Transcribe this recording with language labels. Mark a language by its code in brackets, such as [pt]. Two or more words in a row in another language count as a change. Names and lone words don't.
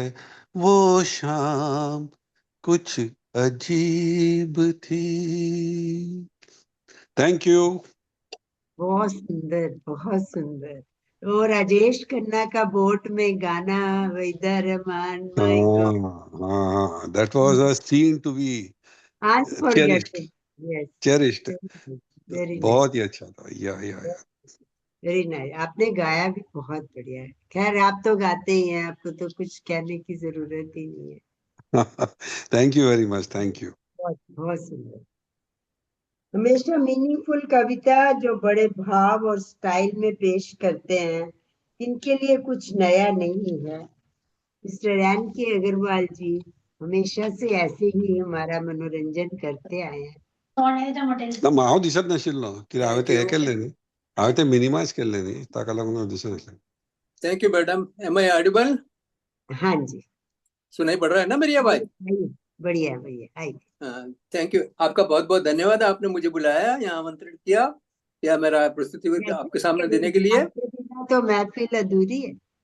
[hi] वो शाम कुछ अजीब थी। [en] Thank you. [hi] बहुत सुंदर बहुत सुंदर। तो राजेश खन्ना का बोट में गाना वहीदा रहमान [en] My God, That was a scene to be cherished, Unforgettable. Yes, cherished. Very nice, [hi] बहुत ही अच्छा था। या [en] Very nice. [hi] आपने गाया भी बहुत बढ़िया है। खैर आप तो गाते ही हैं, आपको तो कुछ कहने की जरूरत ही नहीं है। [en] Thank you very much, thank you. [hi] बहुत बहुत सुंदर। हमेशा मीनिंगफुल कविता जो बड़े भाव और स्टाइल में पेश करते हैं, इनके लिए कुछ नया नहीं है। मिस्टर एन के अग्रवाल जी हमेशा से ऐसे ही हमारा मनोरंजन करते आए हैं। [kok] ना हांव दिसत नाशिल्लो कित्याक हांवें तें हें केल्लें न्ही, हांवें तें मिनिमायज केल्लें न्ही, ताका लागून हांव दिसूं नासलें। [en] Thank you madam. Am I audible? [hi] हाँ जी, सुनाई पड़ रहा है ना मेरी आवाज? आइए, बढ़िया बढ़िया, आइए। [en] Thank you, [hi] आपका बहुत बहुत धन्यवाद। आपने मुझे बुलाया, यहाँ आमंत्रित किया या मेरा प्रस्तुति आपके सामने देने के लिए। आपके बिना तो महफिल अधूरी है।